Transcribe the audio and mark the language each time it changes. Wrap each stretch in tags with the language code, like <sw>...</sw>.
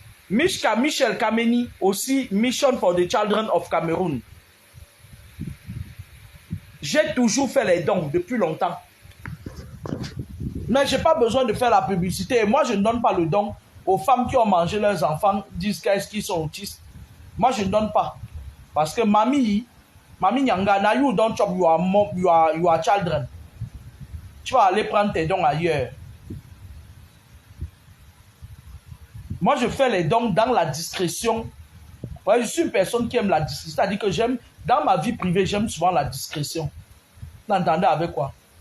<fr>Mishka Michel Kameni, aussi Mission for the Children of Cameroon. J'ai toujours fait les dons depuis longtemps. Mais je n'ai pas besoin de faire la publicité. Et moi, je ne donne pas le don aux femmes qui ont mangé leurs enfants, disent qu'ils sont autistes. Moi, je ne donne pas. Parce que</fr> <en>Mami Nyanga, now you don't chop your children.</en> <fr>Tu vas aller prendre tes dons ailleurs. Moi, je fais les dons dans la discrétion. Ouais, je suis une personne qui aime la discrétion. C'est-à-dire que j'aime, dans ma vie privée, j'aime souvent la discrétion. Vous entendez avec quoi?</fr>